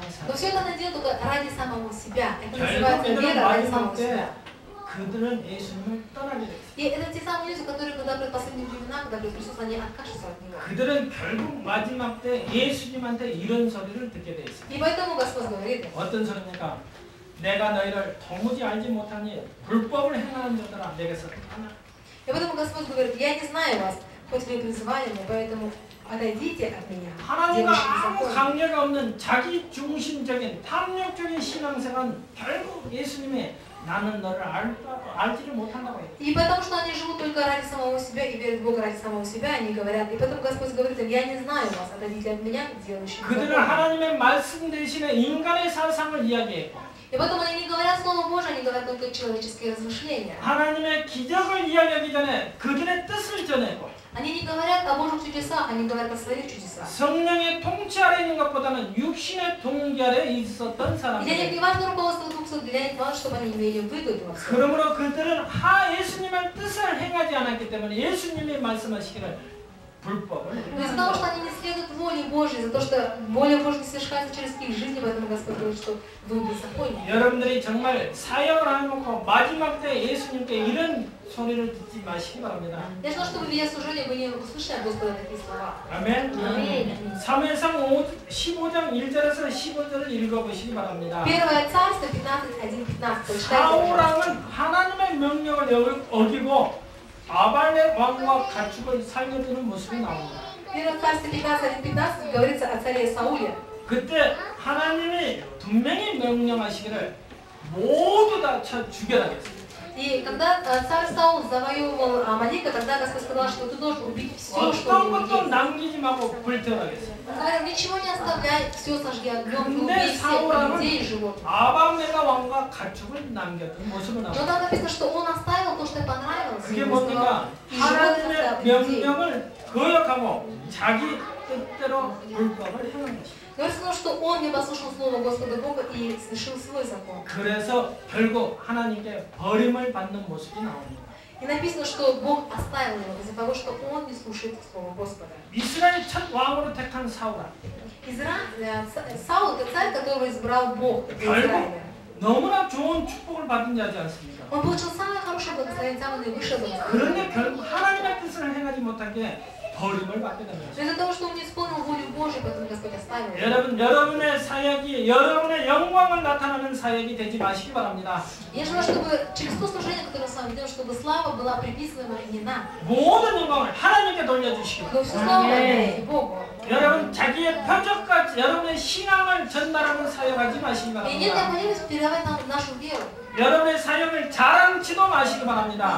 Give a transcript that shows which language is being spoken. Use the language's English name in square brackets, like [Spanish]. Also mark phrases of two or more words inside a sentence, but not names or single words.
[Russian] Но [Korean] 사람. [Russian] все это они делают только ради самого себя. Это [Korean] 결국 [Russian] называется [Korean] 이들은 [Russian] вера ради [Korean] 마지막 [Russian] самого [Korean] 때 [Russian] себя. [Korean] 그들은 예수님을 떠나게 됐어요. [Russian] И это те самые люди, которые, когда придут последние времена, когда придет Иисус, они откажутся от Него. [Korean] 그들은 결국 마지막 때 예수님한테 이런 소리를 듣게 돼 있어요. [Russian] И поэтому Господь говорит, [Korean] 어떤 소리입니까? 내가 너희를 도무지 알지 못하니 불법을 행하는 자들아 내게서 떠나. [Russian] и поэтому Господь говорит, я не знаю вас, хоть вы призывали меня, поэтому отойдите от меня. [Korean] 하나님과 아무 [Russian] закон. [Korean] 관계가 없는 자기 중심적인 탐욕적인 신앙생활은 결국 예수님이 나는 너를 알지를 못한다고 해요. [Russian] И потому что они живут только ради самого себя и верят в Бога ради самого себя, они говорят, и поэтому Господь говорит им, я не знаю вас, отойдите от меня, делающие [Korean] 그들은 [Russian] закон. [Korean] 하나님의 말씀 대신에 인간의 사상을 이야기했고 [Russian] И поэтому они не говорят Слово Божие, они говорят только человеческие размышления. [Korean] 하나님의 기적을 이야기하기 전에 그들의 뜻을 전했고 [Russian] Они не говорят о Божьих чудесах, они говорят о своих чудесах. [Korean] 성령의 통치 아래 있는 것보다는 육신의 동기 아래 있었던 [Russian] И для них [Korean] 사람들. [Russian] не важно руководство Духа, для них важно, чтобы они имели выгоду во всем. [Korean] 그러므로 그들은 예수님의 뜻을 행하지 않았기 때문에 예수님이 말씀하시기를 불법을 [Russian] Но из-за того, что они не следуют воле Божьей, из-за того, что воля Божья не совершается через их жизни, поэтому Господь говорит, что вы беззаконны. [Korean] 여러분들이 정말 사역을 해놓고 마지막 때 예수님께 이런 소리를 듣지 마시기 바랍니다. [Russian] Я желаю, чтобы, ведя служение, вы не услышали от Господа такие слова. [Korean] 아멘. [Russian] Аминь. [Korean] 사무엘상 15장 1절에서 15절을 읽어보시기 바랍니다. [Russian] Первое Царство 15:1-15. Прочитайте. [Korean] 사울왕은 하나님의 명령을 어기고 아발의 왕과 가축을 살려두는 모습이 나옵니다. [Russian] Первое Царство 15:1-15 говорится о царе Сауле. [Korean] 그때 하나님이 분명히 명령하시기를 모두 다 죽여라 했습니다. [Russian] И И когда царь Саул завоевывал Амалика, тогда Господь сказал, что ты должен убить все, что [Korean] 어떤 [Russian] у него [Korean] 것도 [Russian] есть. [Korean] 남기지 말고 불태우라겠어요. [Russian] Он говорил, ничего не оставляй, все сожги огнем, и [Korean] 근데 [Russian] убей всех [Korean] 사울은 [Russian] людей и животных. [Korean] 아방네가 왕과 가축을 남겼던 모습을 [Russian] Но [Korean] 나옵니다. [Russian] там написано, что он оставил то, что понравилось [Korean] 그게 [Russian] ему, [Korean] 뭡니까? [Russian] и животных [Korean] 하나님의 [Russian] оставил людей. [Korean] 명령을 거역하고 자기 뜻대로 불법을 행한 것입니다. [Russian] Говорится, что он не послушал слова Господа Бога и совершил свой закон. [Korean] 그래서 결국 하나님께 버림을 받는 모습이 나옵니다. [Russian] И написано, что Бог оставил его из-за того, что он не слушает слова Господа. [Korean] 이스라엘 첫 왕으로 택한 사울아 [Russian] Саул – это царь, которого избрал Бог для [Korean] 결국 [Russian] Израиля. [Korean] 너무나 좋은 축복을 받은 자지 않습니까? [Russian] Он получил самое хорошее благословение, самое наивысшее благословение. [Korean] 그런데 결국 하나님의 뜻을 행하지 못한 게 버림을 받게 됩니다. [Russian] Но из-за того, что он не исполнил волю Божию, поэтому Господь оставил его. [Korean] 여러분, 여러분의 사역이 여러분의 영광을 나타내는 사역이 되지 마시기 바랍니다. [Russian] Я желаю, чтобы через то служение, которое мы с вами делаем, чтобы слава была приписываема не нам, [Korean] 모든 영광을 하나님께 돌려주시기 [Russian] но всю славу отдайте Богу. [Korean] 여러분 자기의 표적까지 여러분의 신앙을 전달하는 사역하지 마시기 [Russian] И нет [Korean] 바랍니다. [Russian] необходимости передавать нам нашу веру. [Korean] 여러분의 사역을 자랑치도 마시기 바랍니다.